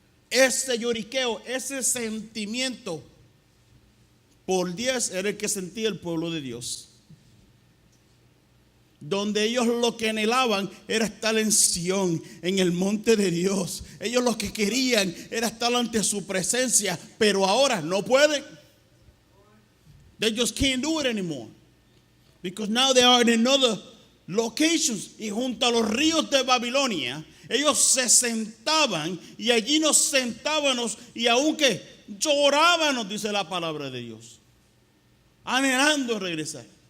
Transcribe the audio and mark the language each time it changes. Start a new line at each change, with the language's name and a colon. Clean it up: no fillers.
Spanish: ese lloriqueo, ese sentimiento por 10 era el que sentía el pueblo de Dios. Donde ellos lo que anhelaban era estar en Sión, en el monte de Dios. Ellos lo que querían era estar ante su presencia, pero ahora no pueden.
English: They just can't do it anymore. Because now they are in another locations.
Spanish: Y junto a los ríos de Babilonia, ellos se sentaban y allí nos sentábamos y aunque llorábamos, dice la palabra de Dios, anhelando regresar.